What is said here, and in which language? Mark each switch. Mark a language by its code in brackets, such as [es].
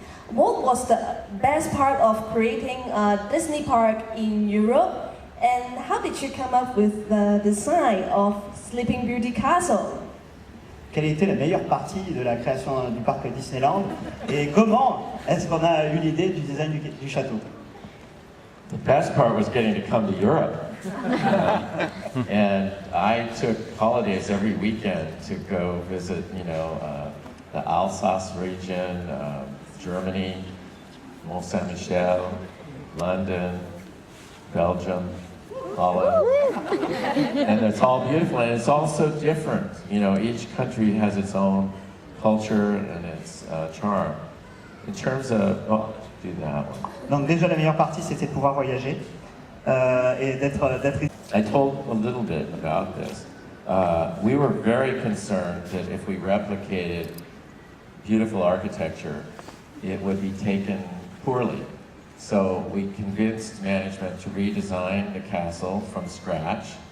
[en] What was the best part of creating a Disney park in Europe? And how did you come up with the design of Sleeping Beauty Castle? [fr] Quelle était la meilleure partie de la création du parc Disneyland et comment est-ce qu'on a eu l'idée du design du château? [en] The best part was getting to come to Europe. And I took holidays every weekend to go visit, the Alsace region, Germany, Mont Saint-Michel, London, Belgium, Holland. And it's all beautiful and it's all so different. Each country has its own culture and its charm. In terms of, do that one. [fr] Donc déjà la meilleure partie c'était de pouvoir voyager et d'être. [en] I told a little bit about this. We were very concerned that if we replicated beautiful architecture, it would be taken poorly. So we convinced management to redesign the castle from scratch.